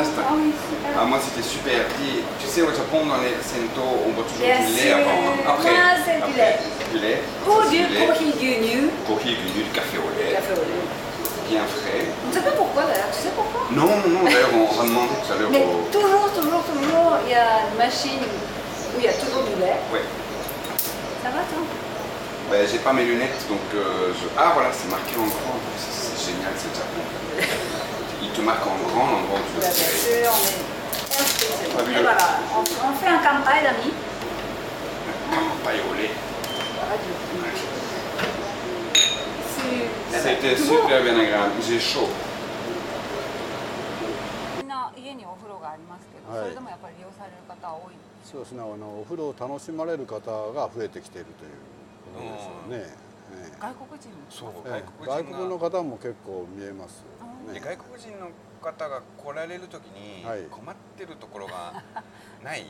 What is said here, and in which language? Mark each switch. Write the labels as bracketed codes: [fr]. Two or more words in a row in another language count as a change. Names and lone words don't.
[fr] Ah, moi c'était super. Tu sais, au Japon, dans les sento, on boit toujours du lait avant. Après, moi, c'est du lait. Du lait. [ja] コーヒー牛乳. コーヒー牛乳, [fr] du café au lait. Bien frais. On ne sait pas pourquoi d'ailleurs. Tu sais pourquoi? Non, d'ailleurs, on va demander tout à l'heure. Mais toujours, il y a une machine où il y a toujours du lait. Oui. Ça va, toi? Ben, j'ai pas mes lunettes, donc Ah voilà, c'est marqué en grand. C'est génial, c'est le Japon. Il te marque en grand l'endroit où tu Bien veux. sûr, mais... Et voilà, on fait un kanpai d'amis. Kanpai au lait. Voilà, C'était super bien agréable. J'ai chaud. [ja] みんな家にお風呂がありますけどそれでもやっぱり利用される方多い。そうですね、お風呂を楽しまれる方が増えてきているということでしょうね。外国人も。そう、外国の方も結構見えます。で外国人の方が来られる時に困ってるところがない？